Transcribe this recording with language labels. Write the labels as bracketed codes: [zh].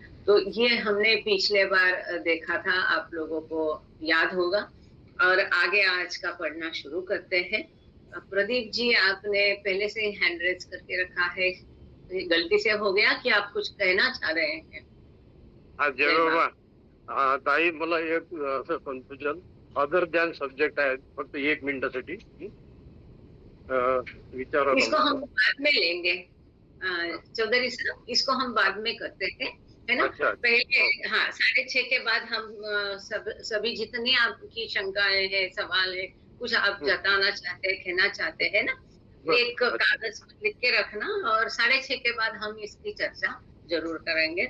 [hi] तो ये हमने पिछले बार देखा था, आप लोगों को याद होगा। और आगे आज का पढ़ना शुरू करते हैं। प्रदीप जी, आपने पहले से ही हैंड रेज करके रखा है, गलती से हो गया कि आप कुछ कहना चाह रहे हैं? जय बाबा. [mr] ताई, मला एक असं कन्फ्युजन, [en] other than subject [mr] आहे, फक्त 1 मिनिटासाठी विचारा. [hi] इसको हम बाद में लेंगे चौधरी साहब, इसको हम बाद में करते हैं, है ना? अच्छा। पहले 6:30 के बाद हम सभी जितनी आपकी शंकाएं हैं, सवाल है, कुछ आप जताना चाहते हैं, कहना चाहते हैं ना, एक कागज पर लिख के रखना और 6:30 के बाद हम इसकी चर्चा जरूर करेंगे।